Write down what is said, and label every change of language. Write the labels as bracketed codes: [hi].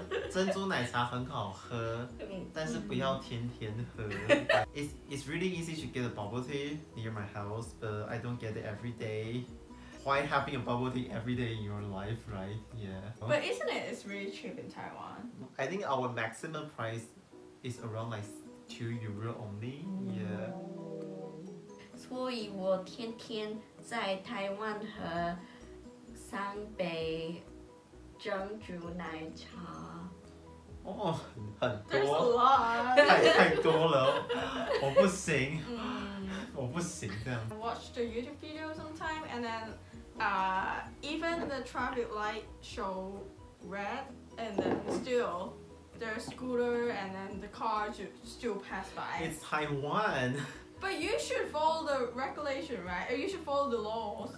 [zh] 珍珠奶茶很好喝，但是不要天天喝。 [en] It's really easy to get a bubble tea near my house, but I don't get it every day. Why having a bubble tea every day in your life, right? Yeah. But isn't it? It's really cheap in Taiwan. I think our maximum price is around like €2 only. Yeah. [zh] 所以我天天在台湾喝3杯珍珠奶茶。哦，很 [en] There's a [zh] 多， [en] lot. [zh] 太多了，我不行，我不行这样。 [en] I watched the YouTube video sometime, and then even the traffic light show red, and then still the scooter and then the car still pass by. It's Taiwan. But you should follow the regulation, right? Or you should follow the laws.